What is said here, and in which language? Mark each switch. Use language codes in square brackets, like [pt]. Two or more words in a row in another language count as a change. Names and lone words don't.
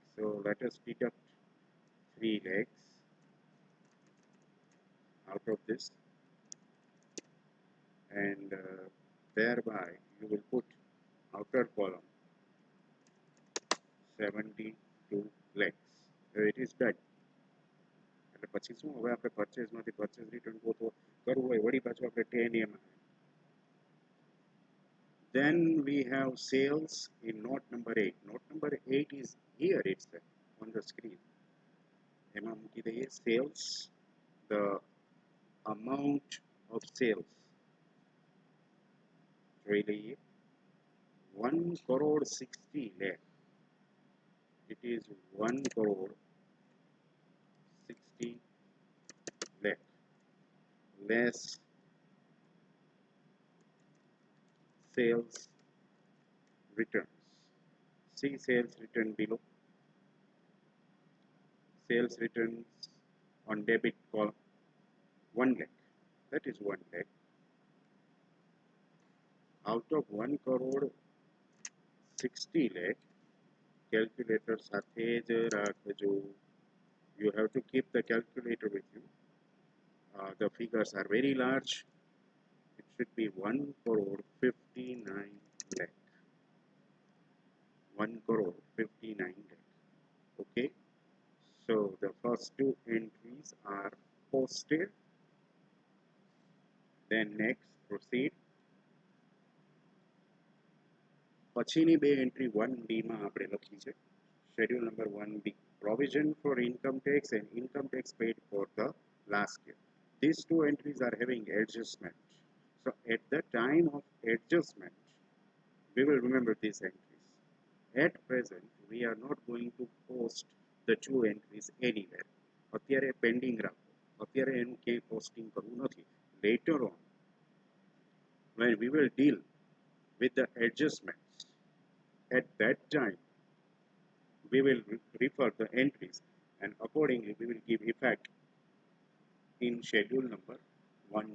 [en] So let us deduct 3 lakhs out of this, and thereby you will put outer column 72 lakhs. So it is done. [gu] એટલે પછી શું હવે આપણે પરચેઝમાંથી [en] purchase return [gu] કરવું હોય વળી પાછું આપણે 10M. [en] Then we have sales in note number 8. Note number 8 is here itself on the screen. [gu] એમાં મૂકી દઈએ sales, [en] the amount of sales. [gu] જોઈ લઈએ 1 crore 60 lakh. [en] It is 1 crore 60 lakh less sales returns. See sales return below. Sales returns on debit column 1 lakh. That is 1 lakh. Out of 1 crore 60 lakh, calculator [gu] સાથે જ રાખજો. [en] You have to keep the calculator with you. The figures are very large. It should be 1 crore 59 lakh. 1 crore 59 lakh. Okay. So the first two entries are posted. Then next proceed. [gu] પછીની બે એન્ટ્રી 1B માં આપણે લખી છે. [en] Schedule number 1B, provision for income tax and income tax paid for the last year. These two entries are having adjustment. So at the time of adjustment, we will remember these entries. At present, we are not going to post the two entries anywhere. [gu] અત્યારે pending રાખો. અત્યારે એનું ક્યાંય posting કરવું નથી. [en] Later on, when we will deal with the adjustments, at that time we will refer the entries, and accordingly we will give effect in schedule number 1B.